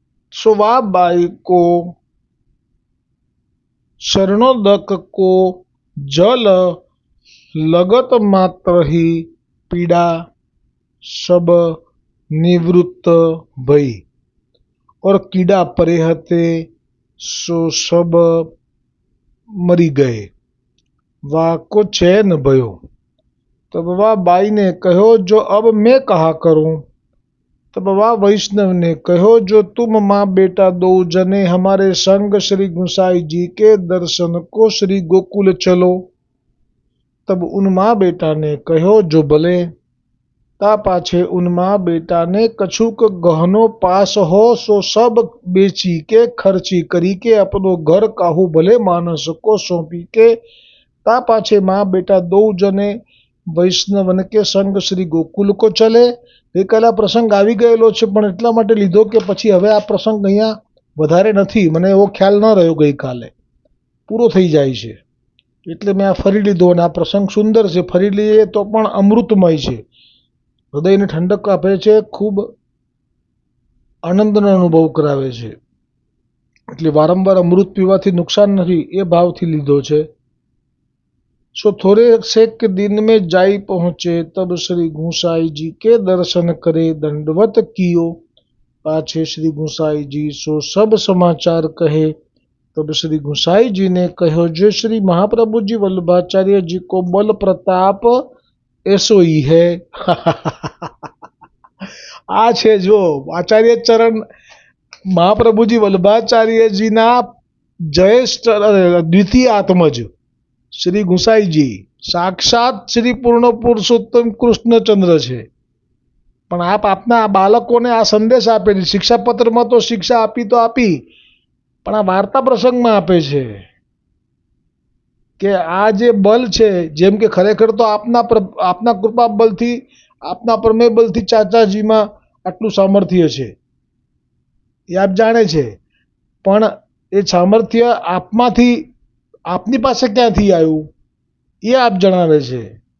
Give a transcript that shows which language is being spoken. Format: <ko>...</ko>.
<bra>સોવા બાઈ કો શરણોદક કો जल लगत मात्र ही पीड़ा सब निवृत्त भई, और कीड़ा परे हते सो सब मरी गए, वा को चैन भयो. तब वह बाई ने कहो जो अब मैं कहा करूं. तब वह वैष्णव ने कहो जो तुम माँ बेटा दो जने हमारे संग श्री गुसाई जी के दर्शन को श्री गोकुल चलो. तब उन माँ बेटा ने कहो जो भले. ता पाछे उनमा बेटा ने कछुक गहनो पास हो सो सब बेची के खर्ची करी के अपनो घर काहू भले मानस को सौंपी के ता पाछे माँ बेटा दो जने વૈષ્ણવન કે સંગ શ્રી ગોકુલ કો ચલે.</bra> <gu>ગઈકાલે આ પ્રસંગ આવી ગયેલો છે પણ એટલા માટે લીધો કે પછી હવે આ પ્રસંગ અહીંયા વધારે નથી, મને એવો ખ્યાલ ન રહ્યો, ગઈકાલે પૂરો થઈ જાય છે એટલે મેં આ ફરી લીધો. અને આ પ્રસંગ સુંદર છે, ફરી લઈએ તો પણ અમૃતમય છે, હૃદયને ઠંડક આપે છે, ખૂબ આનંદનો અનુભવ કરાવે છે, એટલે વારંવાર અમૃત પીવાથી નુકસાન નથી એ ભાવથી લીધો છે.</gu> <bra>सो थोड़े से के दिन में जाई पहुँचे तब श्री गुसाई जी के दर्शन करे दंडवत कियो. पाछे श्री गुसाई जी सो सब समाचार कहे तब श्री गुसाई जी ने कहो जो श्री महाप्रभु जी वल्लभाचार्य जी को बल प्रताप ऐसो ही है.</bra> <gu>आ छे जो आचार्य चरण महाप्रभुजी वल्लभाचार्य जी ना ज्येष्ठ द्वितीय आत्मज श्री ગુસાઈજી સાક્ષાત શ્રી પૂર્ણ પુરુષોત્તમ કૃષ્ણચંદ્ર છે. પણ આપ આપના બાળકોને આ સંદેશ આપે છે. શિક્ષાપત્રમાં તો શિક્ષા આપી તો આપી, પણ આ વાર્તા પ્રસંગમાં આપે છે કે આ જે બલ છે, જેમ કે ખરેખર તો આપના કૃપા બલથી, આપના પ્રમેય બલથી ચાચાજીમાં આટલું સામર્થ્ય છે એ આપ જાણે છે, પણ એ સામર્થ્ય આપમાંથી, આપની પાસે ક્યાંથી આવ્યું એ આપ જણાવે છે.</gu>